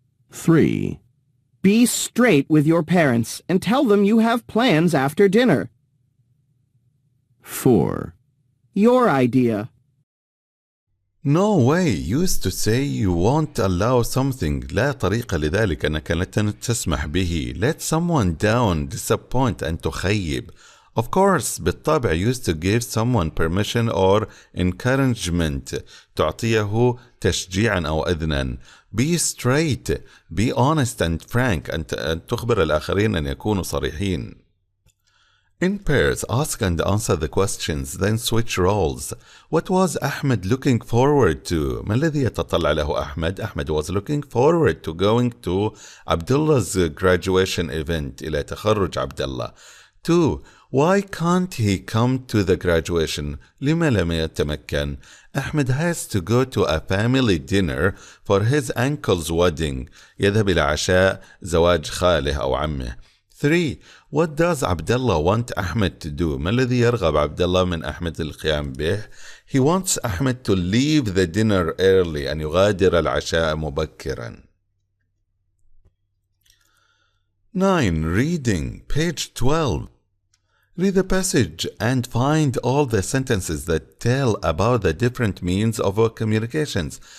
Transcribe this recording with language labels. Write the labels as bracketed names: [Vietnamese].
[English] 3. Be straight with your parents and tell them you have plans after dinner. 4. Your idea. No way. Used to say you won't allow something. [Arabic] لا طريقة لذلك أنك لن تسمح به. [English] Let someone down, disappoint and تخيب. Of course, بالطبع used to give someone permission or encouragement. [Arabic] تعطيه تشجيعا أو إذنا. [English] Be straight. Be honest and frank. [Arabic] أن تخبر الآخرين أن يكونوا صريحين. [English] In pairs, ask and answer the questions, then switch roles. What was Ahmed looking forward to? [Arabic] ما الذي يتطلع له أحمد? [English] Ahmed was looking forward to going to Abdullah's graduation event. [Arabic] إلى تخرج عبد الله. 2. [English] Why can't he come to the graduation? [Arabic] لما لم يتمكن؟ [English] Ahmed has to go to a family dinner for his uncle's wedding. [Arabic] يذهب إلى عشاء زواج خاله أو عمه. 3. [English] What does Abdullah want Ahmed to do? [Arabic] ما الذي يرغب عبد الله من أحمد القيام به? [English] He wants Ahmed to leave the dinner early. [Arabic] أن يغادر العشاء مبكرا. [English] 9. Reading. Page 12. Read the passage and find all the sentences that tell about the different means of communications.